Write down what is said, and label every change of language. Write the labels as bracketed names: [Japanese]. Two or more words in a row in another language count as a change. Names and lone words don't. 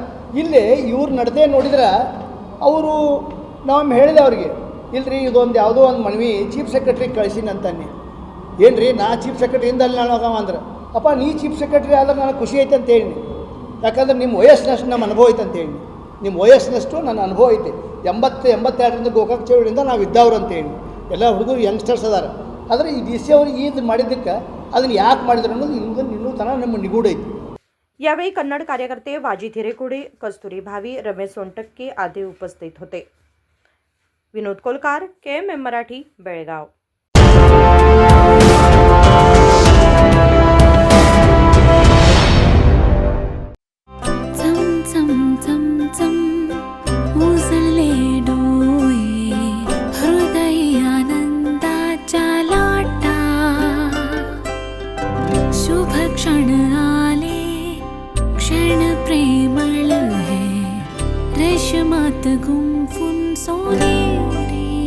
[Kannada] ಇಲ್ಲಿ ಇವ್ರ ನಡತೆ ನೋಡಿದ್ರೆ ಅವರು, ನಾವು ಹೇಳಿದೆ ಅವ್ರಿಗೆ, ಇಲ್ರಿ ಇದೊಂದು ಯಾವುದೋ ಒಂದು ಮನವಿ ಚೀಫ್ ಸೆಕ್ರೆಟ್ರಿಗೆ ಕಳಿಸಿನ ಅಂತನ್ನಿ, ಏನು ರೀ ನಾ ಚೀಫ್ ಸೆಕ್ರೆಟ್ರಿಯಿಂದ ಅಲ್ಲಿ ನಾನು ಹೋಗವ ಅಂದ್ರೆ, ಅಪ್ಪ ನೀ [English] chief secretary [Kannada] ಆದ್ರೆ ನನಗೆ ಖುಷಿ ಐತೆ ಅಂತ ಹೇಳಿ, ಯಾಕಂದ್ರೆ ನಿಮ್ಮ ವಯಸ್ಸಿನಷ್ಟು ನಮ್ಮ ಅನುಭವ ಐತೆ ಅಂತ ಹೇಳಿ, ನಿಮ್ಮ ವಯಸ್ಸಿನಷ್ಟು ನನ್ನ ಅನುಭವ ಐತೆ, 82 ಗೋಕಾಕ್ ಚಳವಳಿಯಿಂದ ನಾವು ಇದ್ದವ್ರು ಅಂತೇಳಿ ಎಲ್ಲ ಹುಡುಗರು ಯಂಗ್ಸ್ಟರ್ಸ್ ಅದಾರ. ಆದರೆ ಈ DC ಅವರು ಇದು ಮಾಡಿದ್ದಕ್ಕೆ ಅದನ್ನು ಯಾಕೆ ಮಾಡಿದ್ರು ಅನ್ನೋದು ಇನ್ನೂ ತನಕ ನಮ್ಮ ನಿಗೂಢ ಐತಿ. [Marathi] यावेळी कन्नड कार्यकर्ते वाजी थिरेकुडे, कस्तुरी भावी, रमेश सोनटक्के आदी उपस्थित होते. विनोद कोलकार, KMM मराठी, बेळगाव. चम चम चम चम उजळले डोळे हृदय आनंदाच्या लाटा शुभ क्षण आले क्षण प्रेमळ है रेशमात गुंफून सोनेरी